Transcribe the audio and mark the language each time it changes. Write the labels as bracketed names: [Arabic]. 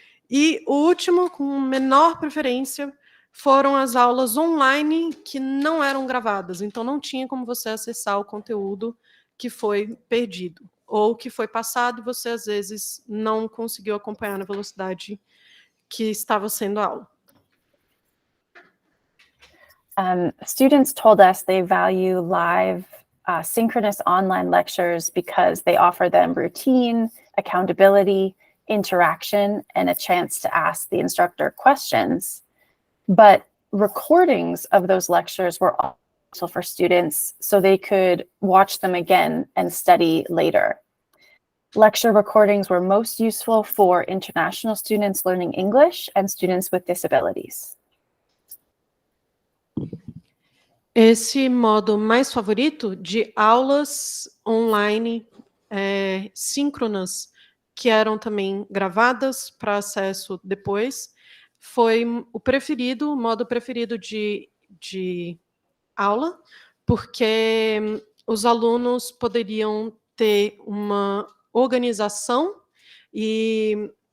[Portuguese] E o último, com menor preferência, foram as aulas online que não eram gravadas, então não tinha como você acessar o conteúdo que foi perdido, ou que foi passado e você, às vezes, não conseguiu acompanhar na velocidade que estava sendo a aula. [English] Students told us they value live synchronous online lectures because they offer them routine, accountability, interaction, and a chance to ask the instructor questions. But recordings of those lectures were also for students so they could watch them again and study later. Lecture recordings were most useful for international students learning English and students with disabilities. [Portuguese] Esse modo mais favorito de aulas online síncronas, que eram também gravadas para acesso depois, foi o modo preferido de aula, porque os alunos poderiam ter uma organização e